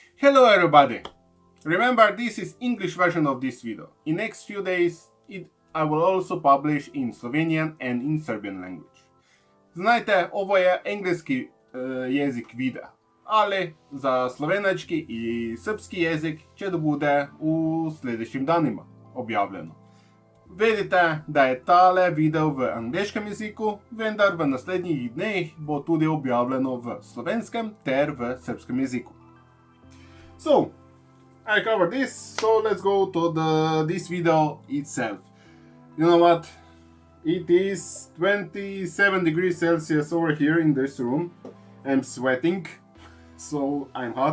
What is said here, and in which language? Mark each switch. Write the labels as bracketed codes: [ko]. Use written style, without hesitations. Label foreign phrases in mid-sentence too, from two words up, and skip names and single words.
[en] Hello everybody! Remember, this is English version of this video. In next few days I will also publish in Slovenian and in Serbian language. [sr] Znajte, ovo je engleski jezik videa, ali za slovenački i srpski jezik će da bude u sljedećim danima objavljeno. [sl] Vedite, da je tale video v angleškem jeziku, vendar v naslednjih dneh bo tudi objavljeno v slovenskem ter v srpskem jeziku. [en] So, I covered this, so let's go to this video itself. You know what? It is 27 degrees Celsius over here in this room. I'm sweating, so I'm hot.